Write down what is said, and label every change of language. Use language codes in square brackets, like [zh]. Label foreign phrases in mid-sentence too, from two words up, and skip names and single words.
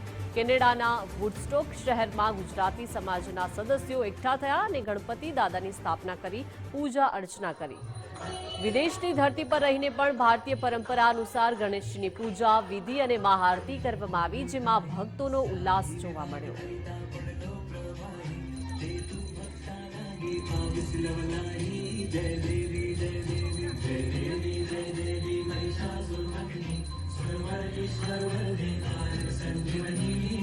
[gu] કેનેડાના વુડસ્ટોક શહેરમાં ગુજરાતી સમાજના સદસ્યો એકઠા થયા અને ગણપતિ દાદાની સ્થાપના કરી પૂજા અર્ચના કરી। વિદેશની ધરતી પર રહીને પણ ભારતીય પરંપરા અનુસાર ગણેશજીની પૂજા વિધિ અને મહાઆરતી કરવામાં આવી, જેમાં ભક્તોનો ઉલ્લાસ જોવા મળ્યો। [mr] जय देवी जय देवी जय देवी जय देवी महिषासुरमर्दिनी सर्वश्वर संजीवनी।